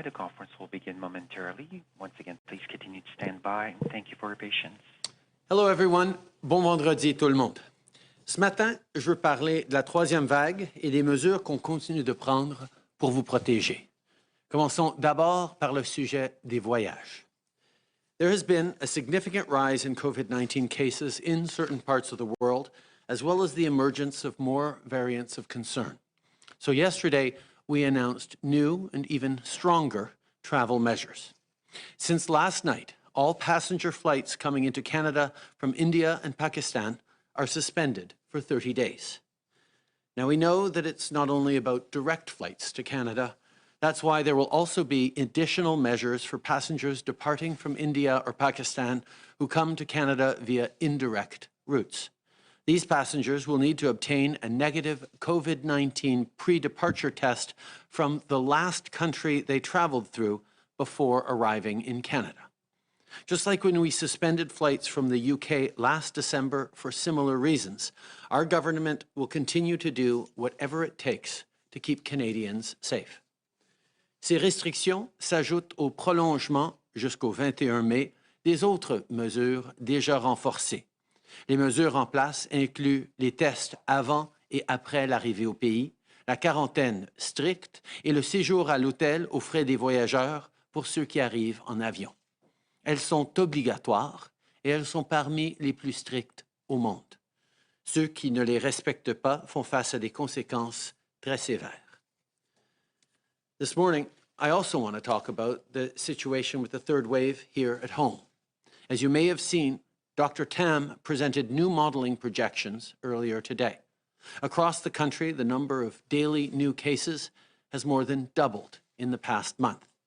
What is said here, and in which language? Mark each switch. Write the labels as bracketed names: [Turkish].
[English] The conference will begin momentarily. Once again, please continue to stand by, and thank you for your patience. Hello everyone. [French] Bon vendredi tout le monde. Ce matin, je veux parler de la troisième vague et des mesures qu'on continue de prendre pour vous protéger. Commençons d'abord par le sujet des voyages. [English] There has been a significant rise in COVID-19 cases in certain parts of the world, as well as the emergence of more variants of concern. So yesterday, we announced new and even stronger travel measures. Since last night, all passenger flights coming into Canada from India and Pakistan are suspended for 30 days. Now, we know that it's not only about direct flights to Canada. That's why there will also be additional measures for passengers departing from India or Pakistan who come to Canada via indirect routes. These passengers will need to obtain a negative COVID-19 pre-departure test from the last country they traveled through before arriving in Canada. Just like when we suspended flights from the UK last December for similar reasons, our government will continue to do whatever it takes to keep Canadians safe. [French] Ces restrictions s'ajoutent au prolongement jusqu'au 21 mai des autres mesures déjà renforcées. Les mesures en place incluent les tests avant et après l'arrivée au pays, la quarantaine stricte et le séjour à l'hôtel aux frais des voyageurs pour ceux qui arrivent en avion. Elles sont obligatoires et elles sont parmi les plus strictes au monde. Ceux qui ne les respectent pas font face à des conséquences très sévères. [English] This morning, I also want to talk about the situation with the third wave here at home. As you may have seen, Dr. Tam presented new modeling projections earlier today. Across the country, the number of daily new cases has more than doubled in the past month.